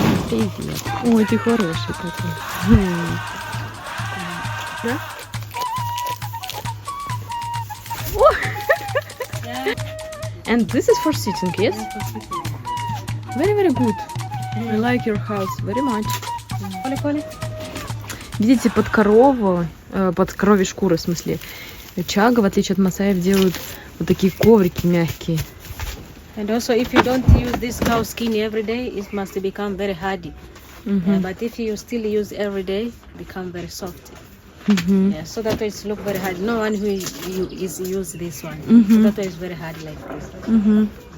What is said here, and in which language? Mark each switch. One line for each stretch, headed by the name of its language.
Russian: Привет. Ой, ты хороший такой. Да?
English: And this is for sitting, yes? Very, very good. I like your house very much.
Russian: Видите, под корову, под коровьи шкуры, в смысле, чагга, в отличие от масаев, делают вот такие коврики мягкие.
English: And also, if you don't use this cow skin every day, it must become very hardy. But if you still use every day, become very soft. Yeah, so that way it's look very hard. No one who is use this one. So that way it's very hard like this.